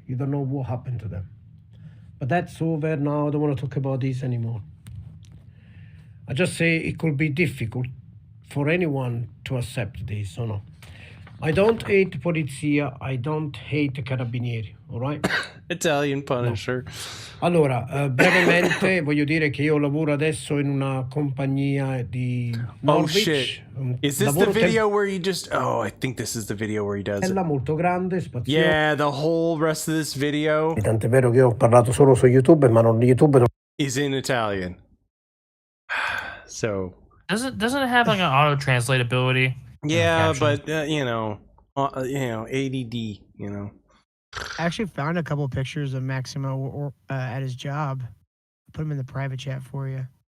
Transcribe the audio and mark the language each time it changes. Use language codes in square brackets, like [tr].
[en] You don't know what happened to them. But that's over now. I don't want to talk about this anymore. I just say it could be difficult for anyone to accept this or not. I don't hate polizia, I don't hate carabinieri, all right? Italian Punisher. [it] Allora, brevemente voglio dire che io lavoro adesso in una compagnia di Norwich. [en] Oh shit. Is this the video where you just... Oh, I think this is the video where he does it. [it] Molto grande, spaziosa. [en] Yeah, the whole rest of this video... [it] Tant'è vero che io ho parlato solo su YouTube, ma non YouTube... Non... [en] is in Italian. So... Doesn't it have like an auto-translate ability? Yeah, but, you know, ADD, you know. I actually found a couple of pictures of Maximo at his job. Put him in the private chat for you.